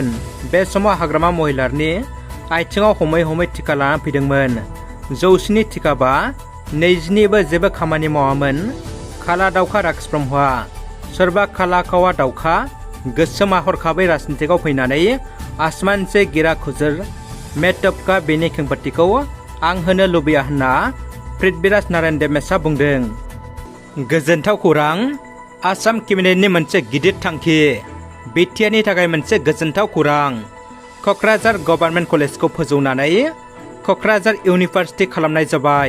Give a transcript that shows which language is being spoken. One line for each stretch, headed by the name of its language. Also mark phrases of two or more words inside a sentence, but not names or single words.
Bodo: बे समाव हाग्रामा महिलारनि आथिङाव हमै हमै टिका लाना फैदोंमोन। 100नि टिकाबा 20निबो जेबो खामानि मावामोन। खाला दावखा राकेश ब्रह्मआ। सोरबा खाला खावा दावखा गोसोमा हरखाबै राजनितिकआव फैनानै
Hindi: आसमान से गिरा खुजर मेटपका
Bodo: बेनि खेंफोरथिखौ आं होनो लुबैया होनना पृथ्वीराज नारायण देबमेसआ बुंदों। गोजोनथाव खौरां। आसाम केबिनेटनि मोनसे गिदिर थांखि। बिटिआरनि थाखाय मोनसे गोजोनथाव खौरां। क'क्राझार
English: government college
Bodo: फोजौनानै क'क्राझार इउनिभार्सिटि खालामनाय जाबाय।